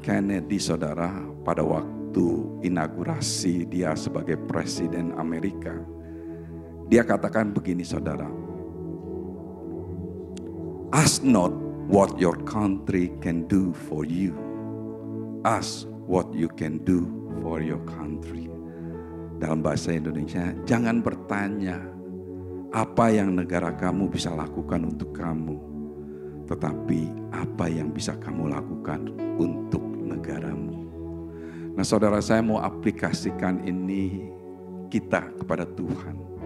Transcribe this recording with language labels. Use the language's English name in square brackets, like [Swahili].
[Indonesian] Kennedy, saudara, pada waktu inaugurasi dia sebagai Presiden Amerika. Dia katakan begini, saudara. [English] Ask not what your country can do for you. Ask what you can do for your country. [Indonesian] Dalam bahasa Indonesia, jangan bertanya apa yang negara kamu bisa lakukan untuk kamu, tetapi apa yang bisa kamu lakukan untuk negaramu. Nah saudara, saya mau aplikasikan ini kita kepada Tuhan.